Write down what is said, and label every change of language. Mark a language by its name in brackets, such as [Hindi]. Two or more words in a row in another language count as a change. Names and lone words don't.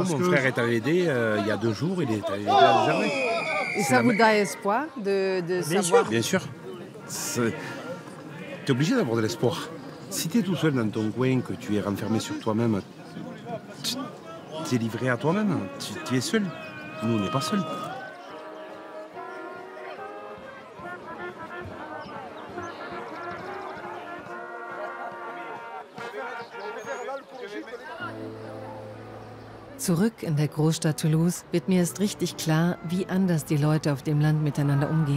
[French] Mon frère est allé aider il y a 2 jours. Il est allé aider à Algernon. Et ça vous donne espoir de savoir? Bien sûr. Tu es obligé d'avoir de l'espoir. Si tu es tout seul dans ton coin, que tu es renfermé sur toi-même, tu es livré à toi-même. Tu es seul. Nous, on n'est pas seuls. [German] Zurück in der Großstadt Toulouse wird mir erst richtig klar, wie anders die Leute auf dem Land miteinander umgehen.